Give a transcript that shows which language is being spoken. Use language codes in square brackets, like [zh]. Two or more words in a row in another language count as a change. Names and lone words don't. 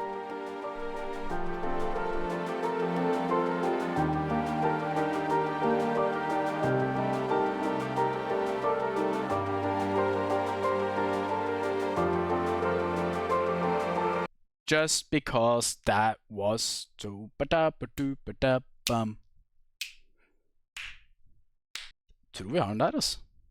[en] Just because that was so ba-da-ba-doo-ba-da-bum. [da] Tror vi har den der, altså.